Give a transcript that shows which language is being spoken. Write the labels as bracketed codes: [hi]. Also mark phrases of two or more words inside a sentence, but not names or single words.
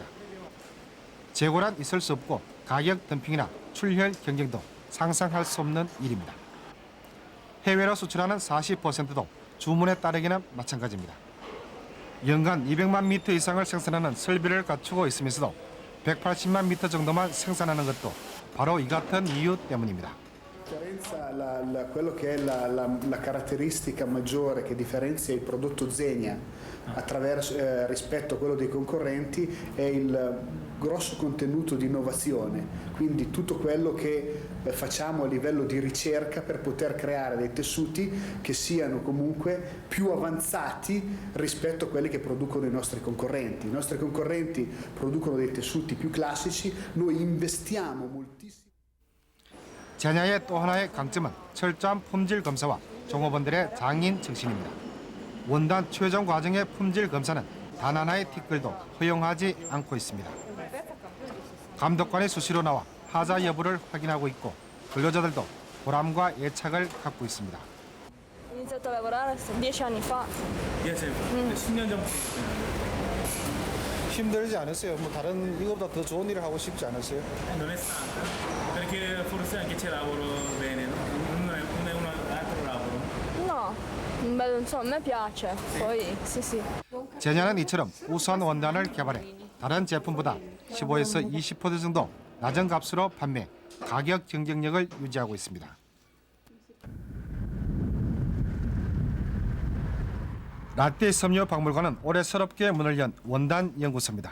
[ko] 재고란 있을 수 없고 가격 덤핑이나 출혈 경쟁도 상상할 수 없는 일입니다. 해외로 수출하는 40%도 주문에 따르기는 마찬가지입니다. 연간 200만 미터 이상을 생산하는 설비를 갖추고 있으면서도 180만 미터 정도만 생산하는 것도 바로 이 같은 이유 때문입니다. [it] Quello che è la caratteristica maggiore che differenzia il prodotto Zegna rispetto a quello dei concorrenti è il grosso contenuto di innovazione, quindi tutto quello che facciamo a livello di ricerca per poter creare dei tessuti che siano comunque più avanzati rispetto a quelli che producono i nostri concorrenti. I nostri concorrenti producono dei tessuti più classici, noi investiamo moltissimo. [ko] 제냐의 또 하나의 강점은 철저한 품질 검사와 종업원들의 장인 정신입니다. 원단 최종 과정의 품질 검사는 단 하나의 티끌도 허용하지 않고 있습니다. 감독관이 수시로 나와 하자 여부를 확인하고 있고 근로자들도 보람과 애착을 갖고 있습니다. [it] Ho iniziato a lavorare 10 anni fa. [ko] 10년 전부터. 힘들지 않았어요? 뭐 다른 이거보다 더 좋은 일을 하고 싶지 않았어요? [it] Non è stato, perché forse anche c'è lavoro bene, non è un altro lavoro. No, beh, non so, a me piace. Poi, sì. [ko] 제냐는 이처럼 우수한 원단을 개발해 다른 제품보다 15에서 20% 정도 낮은 값으로 판매, 가격 경쟁력을 유지하고 있습니다. 라떼 섬유 박물관은 올해 새롭게 문을 연 원단 연구소입니다.